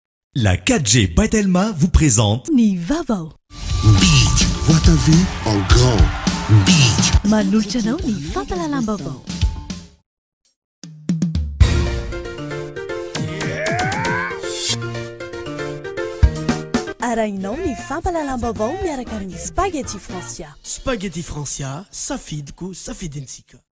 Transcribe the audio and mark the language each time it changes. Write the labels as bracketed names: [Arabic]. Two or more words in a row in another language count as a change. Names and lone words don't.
[French] La 4G Batelma vous présente [Malagasy] Ni Vavao. [French] Beat, vois ta vie en grand. Beat. [Malagasy] Manolotra anao ny fampalalam-baovao. Arahinao ny fampalalam-baovao miaraka amin'ny Spaghetti Francia. Spaghetti Francia, safidiko, safidintsika.